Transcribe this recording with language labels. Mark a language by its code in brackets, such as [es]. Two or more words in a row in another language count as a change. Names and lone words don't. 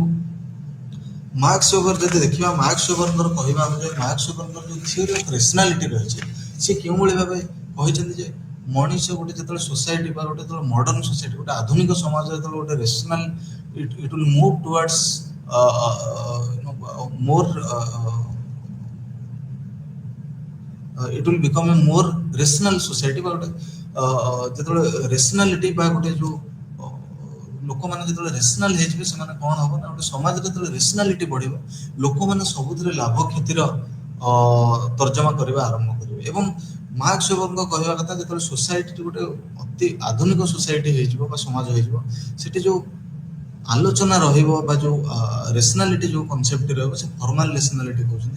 [or] ମାର୍କସ ୱେବର ଯଦି ଦେଖିବା, ମାର୍କସ ୱେବରଙ୍କର କହିବା ଅନୁଯାୟୀ ମାର୍କସ ୱେବରଙ୍କର ଯୋଉ [en] theory of rationality [or] ରହିଛି ସେ କେଉଁଭଳି ଭାବେ କହିଛନ୍ତି ଯେ ମଣିଷ ଗୋଟେ ଯେତେବେଳେ ସୋସାଇଟି ବା ଗୋଟେ ଯେତେବେଳେ [en] modern society, [or] ଗୋଟେ ଆଧୁନିକ ସମାଜ ଯେତେବେଳେ ଗୋଟେ ରେସନାଲ, [en] it will move towards more it will become a more rational society [or] ବା ଗୋଟେ ଯେତେବେଳେ ରେସନାଲିଟି ବା ଗୋଟେ ଯୋଉ ଲୋକମାନେ ଯେତେବେଳେ ରେସନାଲ ହେଇଯିବେ ସେମାନେ କଣ ହବ ନା ଗୋଟେ ସମାଜରେ ଯେତେବେଳେ ରେସନାଲିଟି ବଢିବ ଲୋକମାନେ ସବୁଥିରେ ଲାଭ କ୍ଷତିର ତର୍ଜମା କରିବା ଆରମ୍ଭ କରିବେ। ଏବଂ ମାର୍କସ ୱେବରଙ୍କ କହିବା କଥା ଯେତେବେଳେ ସୋସାଇଟି ଗୋଟେ ଅତି ଆଧୁନିକ ସୋସାଇଟି ହେଇଯିବ ବା ସମାଜ ହେଇଯିବ ସେଠି ଯୋଉ ଆଲୋଚନା ରହିବ ବା ଯୋଉ ରେସନାଲିଟି ଯୋଉ କନସେପ୍ଟ ରହିବ ସେ [en] formal rationality [or] କହୁଛନ୍ତି।